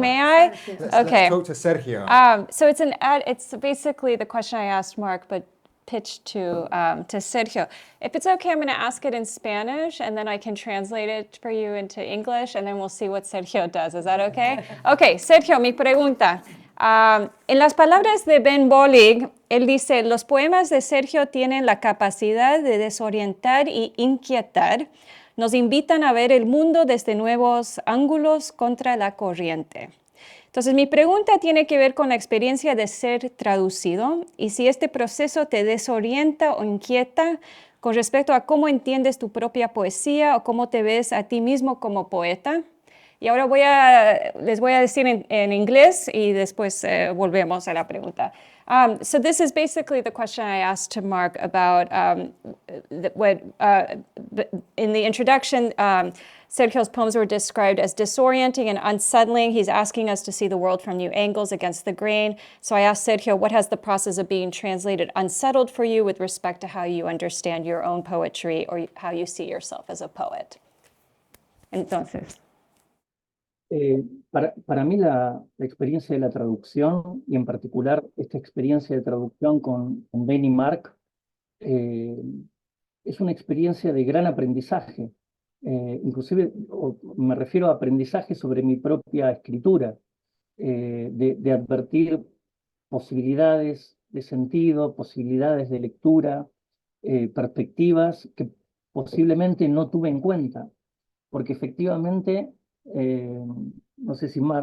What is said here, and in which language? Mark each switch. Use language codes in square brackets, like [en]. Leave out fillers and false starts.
[en] May I? Let's talk to Sergio. So it's basically the question I asked Mark, but pitched to Sergio. If it's okay, I'm going to ask it in Spanish, and then I can translate it for you into English, and then we'll see what Sergio does. Is that okay? Okay, Sergio, [es] mi pregunta. En las palabras de Ben Bollig, él dice, los poemas de Sergio tienen la capacidad de desorientar y inquietar, nos invitan a ver el mundo desde nuevos ángulos contra la corriente. Entonces, mi pregunta tiene que ver con la experiencia de ser traducido y si este proceso te desorienta o inquieta, con respecto a cómo entiendes tu propia poesía o cómo te ves a ti mismo como poeta. Y ahora les voy a decir en inglés y después volvemos a la pregunta. [en] So this is basically the question I asked to Mark about in the introduction, Sergio's poems were described as disorienting and unsettling. He's asking us to see the world from new angles against the grain. So I asked Sergio, what has the process of being translated unsettled for you with respect to how you understand your own poetry or how you see yourself as a poet? [es] Entonces. Para mí la experiencia de la traducción, y en particular esta experiencia de traducción con Ben y Mark, es una experiencia de gran aprendizaje. Inclusive me refiero a aprendizaje sobre mi propia escritura, de advertir posibilidades de sentido, posibilidades de lectura, perspectivas que posiblemente no tuve en cuenta, porque efectivamente, no sé si